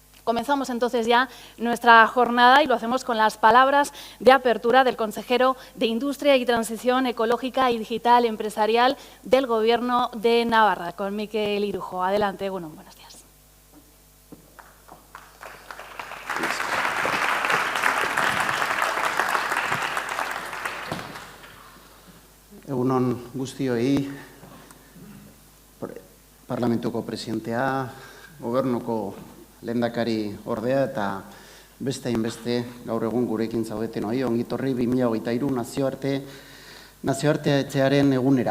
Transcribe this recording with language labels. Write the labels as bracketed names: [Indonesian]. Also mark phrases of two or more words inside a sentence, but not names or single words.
[Spanish] Comenzamos entonces ya nuestra jornada y lo hacemos con las palabras de apertura del consejero de Industria y Transición Ecológica y Digital Empresarial del Gobierno de Navarra, con Mikel Irujo. Adelante, buenos días. [Basque] Egunon guztioi, parlamentuko presidentea, gobernuko lehendakari ordea eta beste hainbeste gaur egun gurekin zaudeten hori, ongi etorri 2023 nazioartearen egunera.